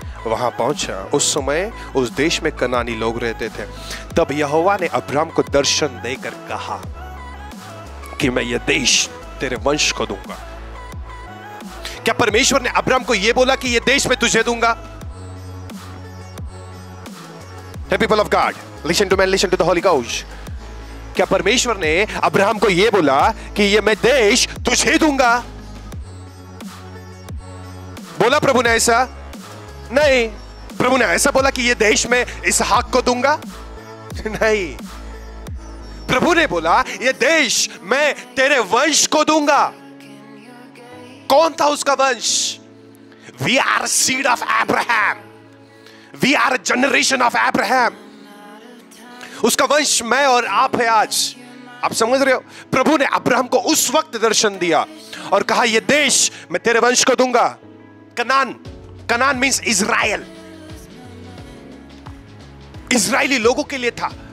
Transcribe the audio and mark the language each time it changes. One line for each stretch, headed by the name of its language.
Hindi: वहां पहुंचा, उस समय उस देश में कनानी लोग रहते थे। तब यहोवा ने अब्राम को दर्शन देकर कहा कि मैं यह देश तेरे वंश को दूंगा। क्या परमेश्वर ने अब्राम को यह बोला कि यह देश मैं तुझे दूंगा?
English: Hey people of God, listen to me, listen to the Holy Ghost.
Hindi: क्या परमेश्वर ने अब्राहम को यह बोला कि ये मैं देश तुझे दूंगा? बोला प्रभु ने ऐसा? नहीं। प्रभु ने ऐसा बोला कि ये देश मैं इसहाक को दूंगा? नहीं। प्रभु ने बोला ये देश मैं तेरे वंश को दूंगा। कौन था उसका वंश?
English: We are seed of Abraham. We are a generation of Abraham.
Hindi: उसका वंश मैं और आप है आज। आप समझ रहे हो? प्रभु ने अब्राहम को उस वक्त दर्शन दिया और कहा यह देश मैं तेरे वंश को दूंगा। कनान मीन्स इजराइल, इजरायली लोगों के लिए था।